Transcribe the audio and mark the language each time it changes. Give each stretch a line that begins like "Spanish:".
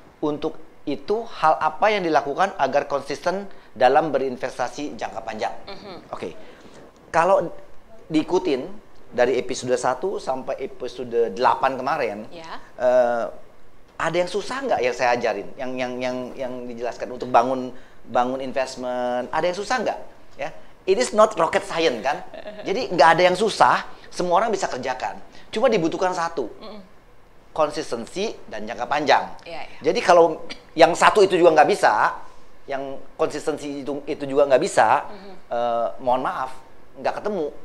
Indonesian: Untuk itu hal apa yang dilakukan agar konsisten dalam berinvestasi jangka panjang? Oke. Kalau diikutin dari episode 1 sampai episode 8 kemarin, Ya. ada yang susah nggak yang saya ajarin, yang dijelaskan untuk bangun investment? Ada yang susah nggak? Ya,
English: it is not rocket science kan?
Indonesian: Jadi nggak ada yang susah, semua orang bisa kerjakan. Cuma dibutuhkan satu. Konsistensi dan jangka panjang. Iya, iya. Jadi kalau yang satu itu juga nggak bisa, yang konsistensi itu juga nggak bisa, mohon maaf, nggak ketemu.